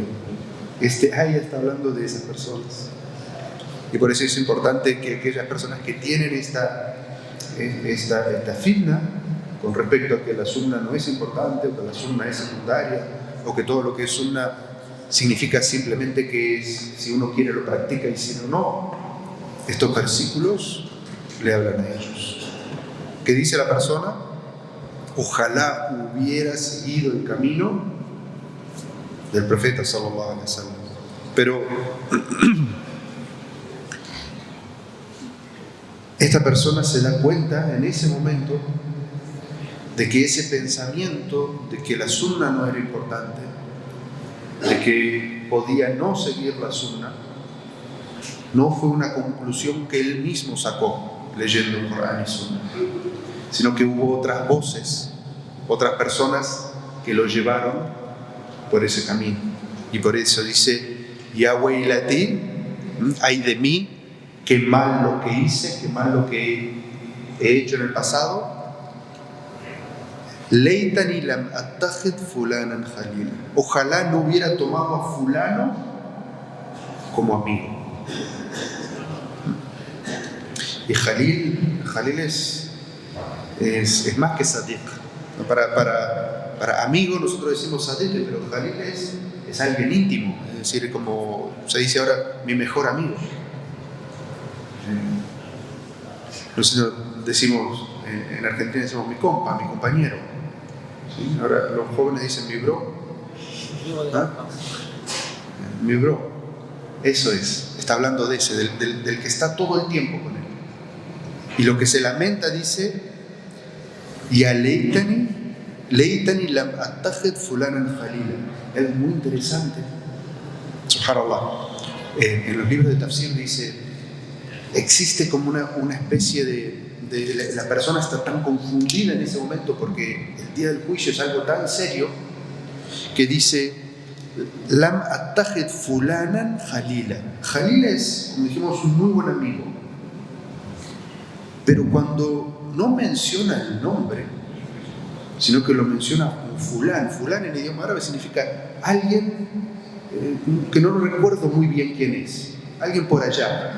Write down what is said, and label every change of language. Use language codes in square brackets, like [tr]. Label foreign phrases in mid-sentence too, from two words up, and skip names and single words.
[es] Este ayah está hablando de esas personas. Y por eso es importante que aquellas personas que tienen esta fitna con respecto a que la sunna no es importante, o que la sunna es secundaria, o que todo lo que es sunna significa simplemente que si uno quiere lo practica y si no, no. Estos versículos le hablan a ellos. ¿Qué dice la persona? Ojalá hubiera seguido el camino del profeta [ar] صلى الله عليه وسلم. [es] Pero esta persona se da cuenta en ese momento de que ese pensamiento de que la sunna no era importante, de que podía no seguir la sunna, no fue una conclusión que él mismo sacó leyendo el Corán y sunna, sino que hubo otras voces, otras personas que lo llevaron por ese camino. Y por eso dice, [ar] يا ويلتى, [es] ay de mí, qué mal lo que hice, qué mal lo que he hecho en el pasado. [ar] ليتني لم أتخذ فلانا خليلا. [es] Ojalá no hubiera tomado a fulano como amigo. Y Khalil es más que sadiq. Para amigo nosotros decimos sadiq, pero Khalil es alguien íntimo. Es decir, como se dice ahora, mi mejor amigo. Nosotros decimos, en Argentina decimos mi compa, mi compañero. ¿Sí? Ahora los jóvenes dicen mi bro. ¿Ah? Mi bro. Eso es. Está hablando de ese, del que está todo el tiempo con él. Y lo que se lamenta dice, [ar] يا ليتني لم أتخذ فلانا خليلا. [es] Es muy interesante. Subhanallah. En los libros de tafsir dice, existe como una especie de la persona está tan confundida en ese momento porque el día del juicio es algo tan serio que dice, [ar] لم أتخذ فلانا خليلا. [es] Khalila es, como dijimos, un muy buen amigo. Pero cuando no menciona el nombre, sino que lo menciona como fulán en idioma árabe significa alguien que no recuerdo muy bien quién es, alguien por allá.